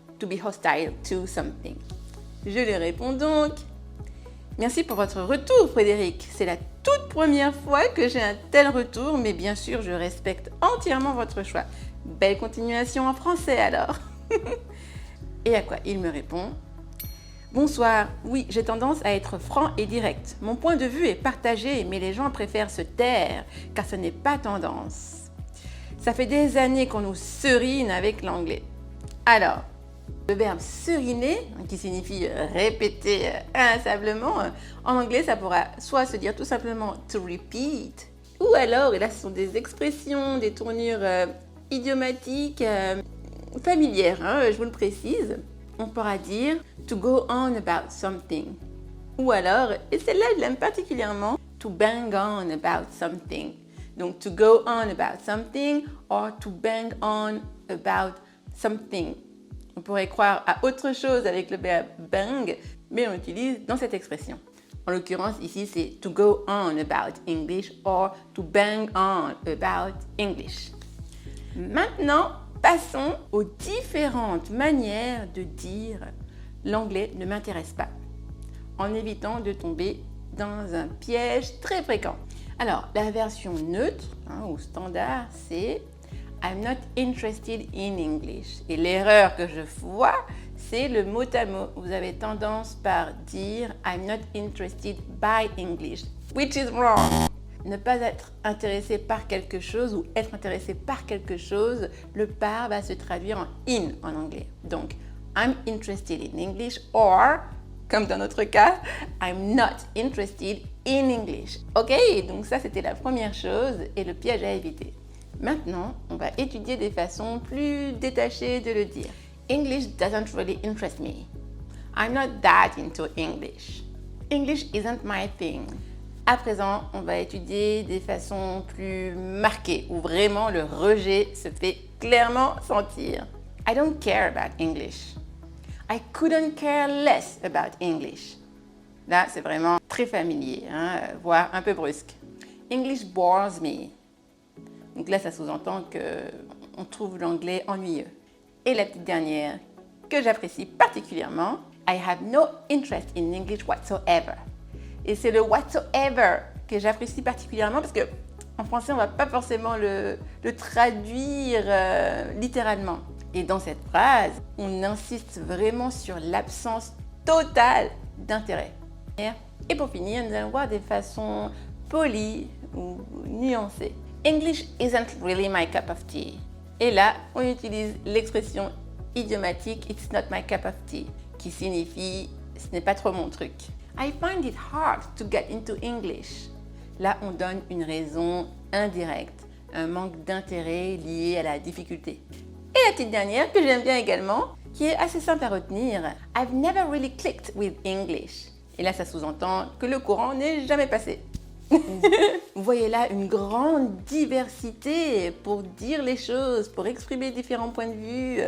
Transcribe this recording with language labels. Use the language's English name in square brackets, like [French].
[English] To be hostile to something. [French] Je lui réponds donc. Merci pour votre retour, Frédéric. C'est la toute première fois que j'ai un tel retour, mais bien sûr, je respecte entièrement votre choix. Belle continuation en français alors. Et à quoi il me répond? Bonsoir, oui, j'ai tendance à être franc et direct. Mon point de vue est partagé, mais les gens préfèrent se taire, car ce n'est pas tendance. Ça fait des années qu'on nous serine avec l'anglais. Alors, le verbe seriner, qui signifie répéter inlassablement, en anglais, ça pourra soit se dire tout simplement to repeat, ou alors, et là ce sont des expressions, des tournures idiomatiques familières, je vous le précise, on pourra dire [English] to go on about something. [French] Ou alors, et celle-là je l'aime particulièrement, [English] to bang on about something. Donc to go on about something or to bang on about something. [French] On pourrait croire à autre chose avec le verbe bang, mais on l'utilise dans cette expression. En l'occurrence, ici, c'est [English] to go on about English or to bang on about English. [French] Maintenant, passons aux différentes manières de dire l'anglais ne m'intéresse pas, en évitant de tomber dans un piège très fréquent. Alors, la version neutre ou standard, c'est [English] I'm not interested in English. [French] Et l'erreur que je vois, c'est le mot à mot. Vous avez tendance par dire [English] I'm not interested by English, which is wrong. [French] Ne pas être intéressé par quelque chose ou être intéressé par quelque chose, le par va se traduire en in en anglais. [English] Donc, I'm interested in English or, [French] comme dans notre cas, [English] I'm not interested in English. [French] Ok, donc ça c'était la première chose et le piège à éviter. Maintenant, on va étudier des façons plus détachées de le dire. [English] English doesn't really interest me. I'm not that into English. English isn't my thing. [French] À présent, on va étudier des façons plus marquées où vraiment le rejet se fait clairement sentir. [English] I don't care about English. I couldn't care less about English. [French] Là, c'est vraiment très familier, voire un peu brusque. [English] English bores me. [French] Donc là, ça sous-entend qu'on trouve l'anglais ennuyeux. Et la petite dernière, que j'apprécie particulièrement, [English] I have no interest in English whatsoever. [French] Et c'est le whatsoever que j'apprécie particulièrement parce qu'en français, on ne va pas forcément le traduire littéralement. Et dans cette phrase, on insiste vraiment sur l'absence totale d'intérêt. Et pour finir, nous allons voir des façons polies ou nuancées. [English] English isn't really my cup of tea. [French] Et là, on utilise l'expression idiomatique [English] It's not my cup of tea, [French] qui signifie ce n'est pas trop mon truc. [English] I find it hard to get into English. [French] Là, on donne une raison indirecte, un manque d'intérêt lié à la difficulté. Et la petite dernière que j'aime bien également, qui est assez simple à retenir. [English] I've never really clicked with English. [French] Et là, ça sous-entend que le courant n'est jamais passé. Vous voyez là une grande diversité pour dire les choses, pour exprimer différents points de vue.